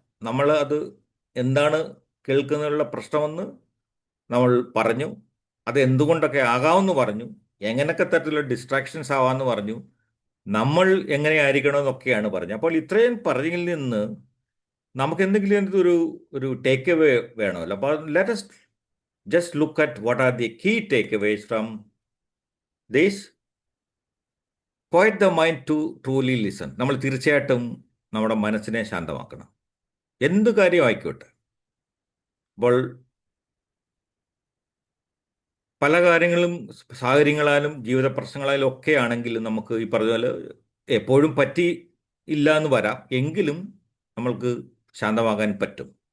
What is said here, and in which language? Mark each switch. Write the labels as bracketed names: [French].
[Malayalam] നമ്മൾ അത് എന്താണ് കേൾക്കുന്നതിലുള്ള പ്രശ്നമെന്ന് നമ്മൾ പറഞ്ഞു, അത് എന്തുകൊണ്ടൊക്കെ ആകാമെന്ന് പറഞ്ഞു, എങ്ങനെയൊക്കെ തരത്തിലുള്ള ഡിസ്ട്രാക്ഷൻസ് ആവാമെന്ന് പറഞ്ഞു, നമ്മൾ എങ്ങനെയായിരിക്കണമെന്നൊക്കെയാണ് പറഞ്ഞത്. അപ്പോൾ ഇത്രയും പറഞ്ഞതിൽ നിന്ന് നമുക്ക് എന്തെങ്കിലും ഒരു ടേക്ക് അവേ വേണമല്ലോ. [English] അപ്പോൾ let us just look at what are the key takeaways from this. Quiet the mind to truly listen. [Malayalam] നമ്മൾ തീർച്ചയായിട്ടും നമ്മുടെ മനസ്സിനെ ശാന്തമാക്കണം, എന്ത് കാര്യം ആയിക്കോട്ടെ. അപ്പോൾ പല കാര്യങ്ങളും സാഹചര്യങ്ങളാലും ജീവിത പ്രശ്നങ്ങളാലും ഒക്കെ ആണെങ്കിലും നമുക്ക് ഈ പറഞ്ഞ പോലെ എപ്പോഴും പറ്റി ഇല്ല എന്ന് വരാം, എങ്കിലും നമ്മൾക്ക് ശാന്തമാകാൻ പറ്റും.